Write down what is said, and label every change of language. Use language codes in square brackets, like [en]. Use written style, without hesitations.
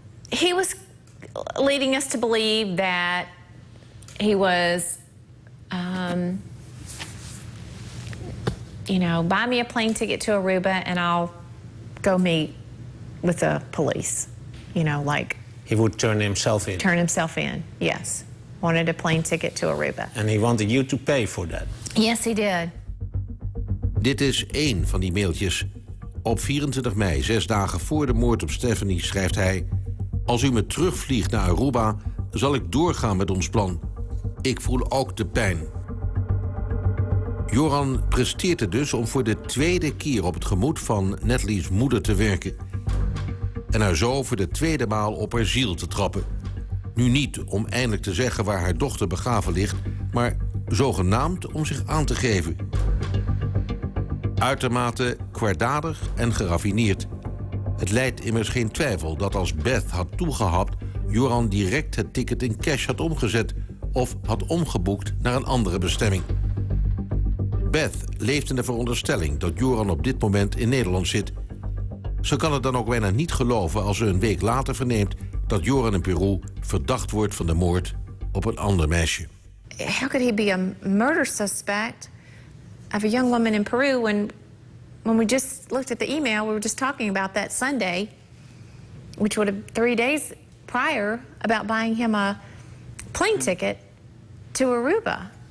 [en] He was leading us to believe that he was, you know, buy me a plane ticket to Aruba and I'll go meet with the police. You know, like... He would turn himself in. Turn himself in, yes. Wanted a plane ticket to Aruba. And he wanted you to pay for that. Yes, he did. [nl] Dit is één van die mailtjes. Op 24 mei, 6 dagen voor de moord op Stephanie, schrijft hij: als u me terugvliegt naar Aruba, zal ik doorgaan met ons plan. Ik voel ook de pijn. Joran presteert het dus om voor de tweede keer op het gemoed van Natalee's moeder te werken. En haar zo voor de tweede maal op haar ziel te trappen. Nu niet om eindelijk te zeggen waar haar dochter begraven ligt, maar zogenaamd om zich aan te geven. Uitermate kwaadaardig en geraffineerd. Het leidt immers geen twijfel dat als Beth had toegehapt, Joran direct het ticket in cash had omgezet of had omgeboekt naar een andere bestemming. Beth leeft in de veronderstelling dat Joran op dit moment in Nederland zit. Ze kan het dan ook bijna niet geloven als ze een week later verneemt dat Joran in Peru verdacht wordt van de moord op een ander meisje. [en] How could he be a murder suspect of a young woman in Peru when we just looked at the email, we were just talking about that Sunday, which would have 3 days prior, about buying him a plane ticket to Aruba.